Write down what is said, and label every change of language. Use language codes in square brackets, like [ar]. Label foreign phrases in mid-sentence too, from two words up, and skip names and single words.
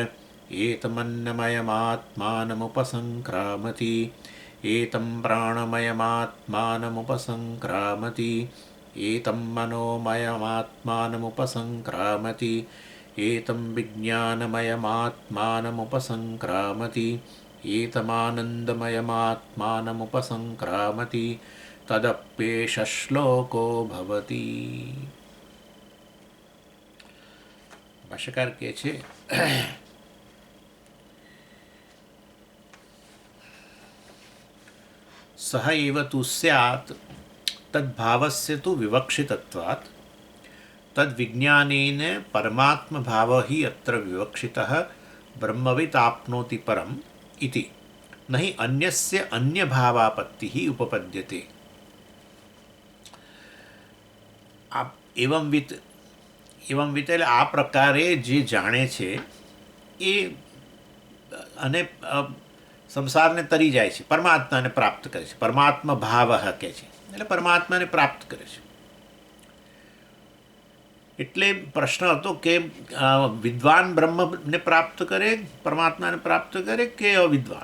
[sa] एतमन्नमयमात्मानमुपसङ्क्रामति एतं प्राणमयमात्मानमुपसङ्क्रामति एतं मनोमयमात्मानमुपसङ्क्रामति एतं विज्ञानमयमात्मानमुपसङ्क्रामति एतमानन्दमयमात्मानमुपसङ्क्रामति तदप्येष श्लोको भवति। भाष्यकार [gu] કહે છે [sa] सह एव तु स्यात् तद्भावस्य तु विवक्षितत्वात् तद्विज्ञानेन परमात्मभावः हि अत्र विवक्षितः ब्रह्मवित् आप्नोति परम् इति न हि अन्यस्य अन्यभावापत्तिः उपपद्यते। [gu] एवंवित् એટલે આ પ્રકારે જે જાણે છે એ અને સંસારને તરી જાય છે, પરમાત્માને પ્રાપ્ત કરે છે, પરમાત્મા ભાવ કહે છે, એટલે પરમાત્માને પ્રાપ્ત કરે છે. એટલે પ્રશ્ન હતો કે વિદ્વાન બ્રહ્મને પ્રાપ્ત કરે, પરમાત્માને પ્રાપ્ત કરે કે અવિદ્વાન?